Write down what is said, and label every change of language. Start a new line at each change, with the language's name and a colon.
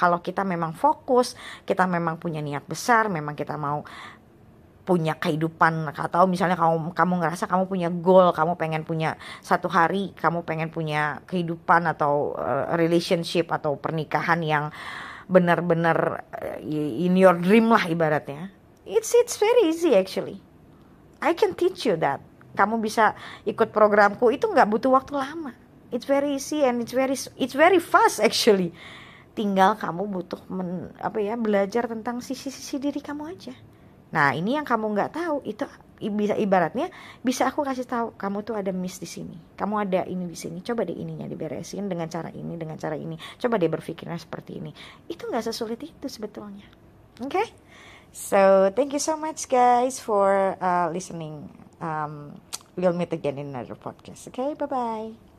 Indonesian: Kalau kita memang fokus, kita memang punya niat besar, memang kita mau punya kehidupan, atau misalnya kamu ngerasa kamu punya goal, kamu pengen punya satu hari, kamu pengen punya kehidupan atau relationship atau pernikahan yang benar-benar
English: in your dream
Indonesian: lah ibaratnya.
English: It's very easy actually. I can teach you that.
Indonesian: Kamu bisa ikut programku, itu nggak butuh waktu lama.
English: It's very easy and it's very fast actually.
Indonesian: Tinggal kamu butuh belajar tentang sisi-sisi diri kamu aja. Nah, ini yang kamu nggak tahu, itu ibaratnya bisa aku kasih tahu, kamu tuh ada miss di sini, kamu ada ini di sini, coba deh ininya diberesin dengan cara ini, coba deh berpikirnya seperti ini. Itu nggak sesulit itu sebetulnya.
English: Okay, so thank you so much guys for listening. We'll meet again in another podcast. Okay, bye bye.